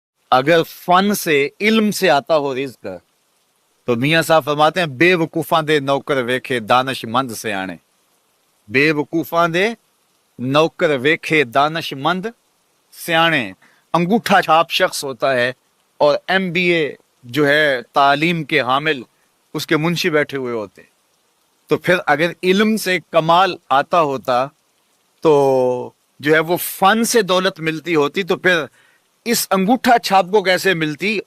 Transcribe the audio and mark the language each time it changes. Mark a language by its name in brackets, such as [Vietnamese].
[Urdu] اگر فن سے علم سے آتا ہو رزق تو میاں صاحب فرماتے ہیں [Punjabi] بے وقوفاں دے نوکر ویکھے دانش مند سے آنے. بے وقوفاں دے نوکر ویکھے دانش مند سیانے. [Urdu] انگوٹھا چھاپ شخص ہوتا ہے اور ایم بی اے جو ہے تعلیم کے حامل اس کے منشی بیٹھے ہوئے ہوتے. تو پھر اگر علم سے کمال آتا ہوتا تو جو ہے وہ فن سے دولت ملتی ہوتی تو پھر اس انگوٹھا چھاپ کو کیسے ملتی.